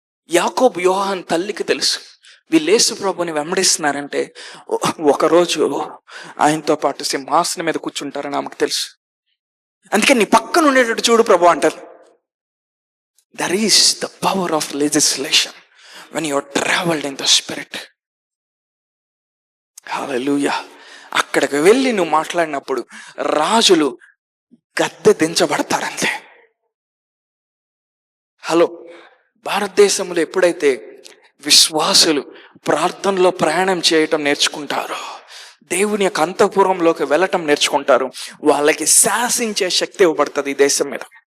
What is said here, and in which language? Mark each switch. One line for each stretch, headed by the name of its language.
Telugu: యాకోబు యోహాను తల్లికి తెలుసు వీళ్ళు యేసు ప్రభుని వెంబడిస్తున్నారంటే ఒకరోజు ఆయనతో పాటు సింహాసనం మీద కూర్చుంటారని ఆమెకు తెలుసు. అందుకే నీ పక్కన ఉండేటట్టు చూడు ప్రభు అంటారు.
English: There is the power of legislation when you are traveled in the spirit.
Telugu: హల్లెలూయా. అక్కడికి వెళ్ళి నువ్వు మాట్లాడినప్పుడు రాజులు గద్దె దించబడతారంతే. హలో, భారతదేశంలో ఎప్పుడైతే విశ్వాసులు ప్రార్థనలో ప్రయాణం చేయటం నేర్చుకుంటారో, దేవుని యొక్క అంతఃపురంలోకి వెళ్ళటం నేర్చుకుంటారు, వాళ్ళకి శాసించే శక్తి ఇవ్వబడుతుంది ఈ దేశం మీద.